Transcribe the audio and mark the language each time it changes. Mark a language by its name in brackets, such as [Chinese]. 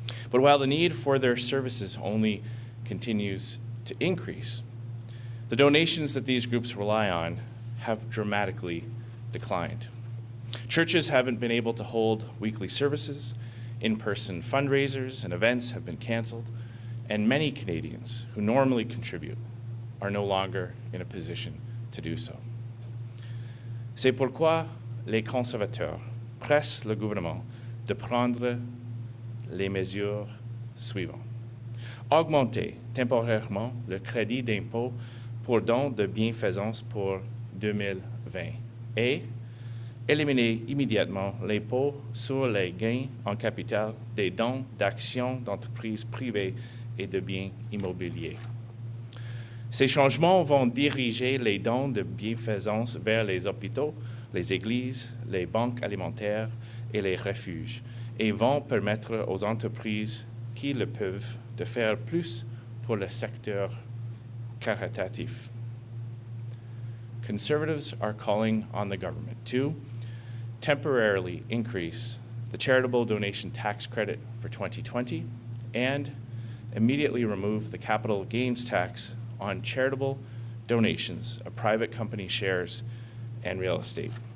[English] But while the need for their services only continues to increase, the donations that these groups rely on have dramatically declined. Churches haven't been able to hold weekly services, in-person fundraisers and events have been canceled, and many Canadians who normally contribute are no longer in a position to do so. [French] C'est pourquoi les conservateurs pressent le gouvernement de prendre les mesures suivantes. Augmenter temporairement le crédit d'impôt pour dons de bienfaisance pour 2020 et éliminer immédiatement l'impôt sur les gains en capital des dons d'actions d'entreprises privées et de biens immobiliers. Ces changements vont diriger les dons de bienfaisance vers les hôpitaux, les églises, les banques alimentaires et les refuges, et vont permettre aux entreprises qui le peuvent de faire plus pour le secteur caritatif. [English] Conservatives are calling on the government to temporarily increase the charitable donation tax credit for 2020 and immediately remove the capital gains tax on charitable donations of private company shares and real estate.